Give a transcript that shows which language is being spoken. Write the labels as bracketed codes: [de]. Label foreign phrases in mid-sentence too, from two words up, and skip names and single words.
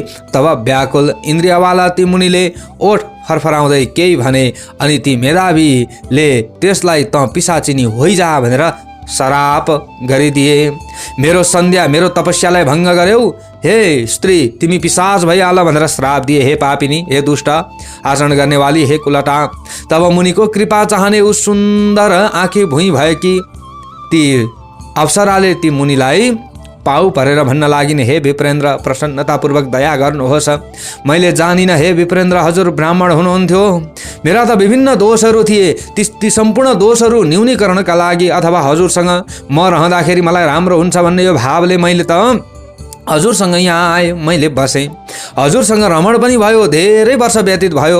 [ne] तब व्याकुल इन्द्रियवाला ती मुनिले ओठ फरफराउँदै केही भने, अनि ती मेधावीले त्यसलाई त पिसाचिनी होइजा भनेर श्राप गरिदिए। मेरो सन्ध्या, मेरो तपस्यालाई भङ्ग गर्यौ, हे स्त्री, तिमी पिशाच भइहाल भनेर श्राप दिए। हे पापिनी, हे दुष्ट आचरण गर्नेवाली, हे कुलटा। तब मुनिको कृपा चाहने उस सुन्दर आँखी भुइँ भएकी ती अप्सराले ती मुनिलाई पाउ परेर भन्न लागिन्, हे विप्रेन्द्र, प्रसन्नतापूर्वक दया गर्नुहोस्। मैले जानिनँ हे विप्रेन्द्र, हजुर ब्राह्मण हुनुहुन्थ्यो। मेरा त विभिन्न दोषहरू थिए, ती सम्पूर्ण दोषहरू न्यूनीकरणका लागि अथवा हजुरसँग म रहँदाखेरि मलाई राम्रो हुन्छ भन्ने यो भावले मैले त हजुरसँग यहाँ आएँ, मैले बसेँ, हजुरसँग रमण पनि भयो, धेरै वर्ष व्यतीत भयो।